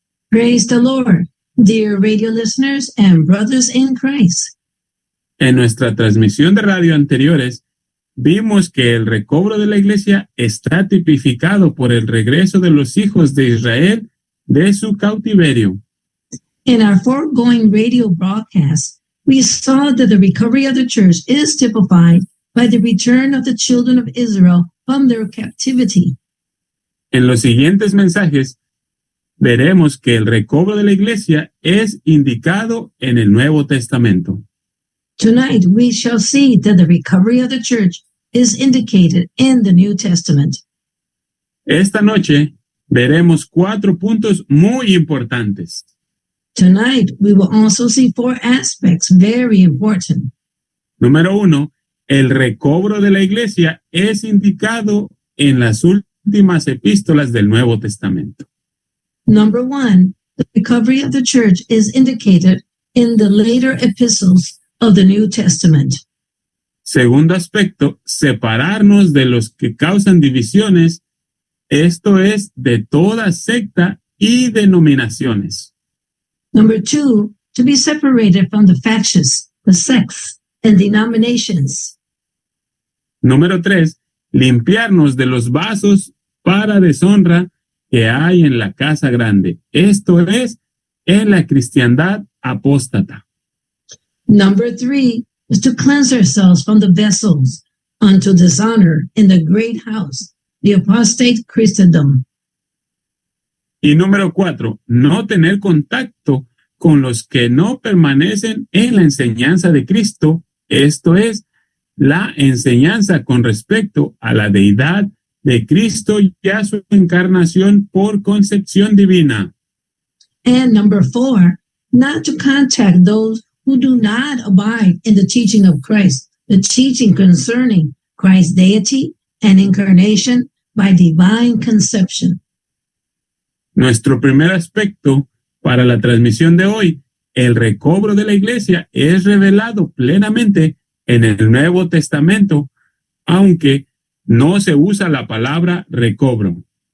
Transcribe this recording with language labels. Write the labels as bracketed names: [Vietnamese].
[English] Praise the Lord, dear radio listeners and brothers in Christ. [Spanish] En nuestra transmisión de radio anteriores, vimos que el recobro de la iglesia está tipificado por el regreso de los hijos de Israel de su cautiverio. [English] In our foregoing radio broadcast, we saw that the recovery of the church is typified by the return of the children of Israel from their captivity. [Spanish] En los siguientes mensajes, veremos que el recobro de la iglesia es indicado en el Nuevo Testamento. [English] Tonight, we shall see that the recovery of the church is indicated in the New Testament. [Spanish] Esta noche veremos 4 puntos muy importantes. [English] Tonight, we will also see 4 aspects very important. [Spanish] Número 1, el recobro de la iglesia es indicado en las últimas epístolas del Nuevo Testamento. [English] Number 1, the recovery of the church is indicated in the later epistles of the New Testament. [Spanish] Segundo aspecto, separarnos de los que causan divisiones, esto es, de toda secta y denominaciones. [English] Number 2, to be separated from the factions, the sects, and denominations. [Spanish] Número 3, limpiarnos de los vasos para deshonra que hay en la casa grande. Esto es, en la cristiandad apóstata. [English] Number 3 is to cleanse ourselves from the vessels unto dishonor in the great house, the apostate Christendom. [Spanish] Y número 4, no tener contacto con los que no permanecen en la enseñanza de Cristo, esto es, la enseñanza con respecto a la deidad de Cristo y a su encarnación por concepción divina. [English] And number 4, not to contact those who do not abide in the teaching of Christ, the teaching concerning Christ's deity and incarnation by divine conception. [Spanish] Nuestro primer aspecto para la transmisión de hoy, el recobro de la iglesia, es revelado plenamente en el Nuevo Testamento, aunque no se usa la palabra recobro.